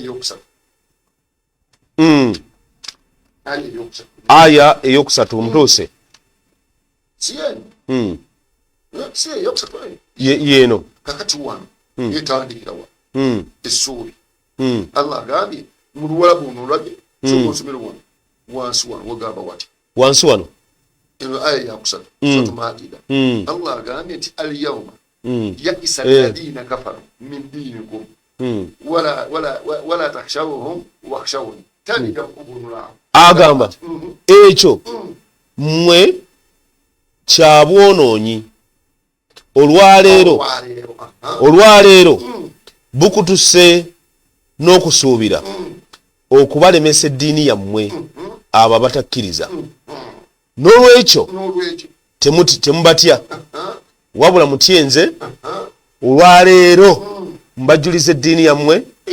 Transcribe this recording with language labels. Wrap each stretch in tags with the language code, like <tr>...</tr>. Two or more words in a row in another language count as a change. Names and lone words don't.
<lg>aya eyokusatu omutuuse yeeno kakati wano yetandikira wano essuubi Allah agambye mu Luwalabu ono olwabye nsomero wano wansi wano wagamba wati wansi wano eno aya yakusatu Suratu Maida Allah agambye nti</lg> <ar>اليوم يئس الذين كفروا من دينكم ولا تخشوهم واخشوني</ar> <lg>tandika kubunula agamba ekyo mmwe kyabwonoonyi olwaleero bukutuse n'okusuubira okubalemesa eddiini yammwe abo abatakkiriza n'olwekyo temubatya wabula mutyenze olwaleero mbajjuliza eddiini yammwe</lg>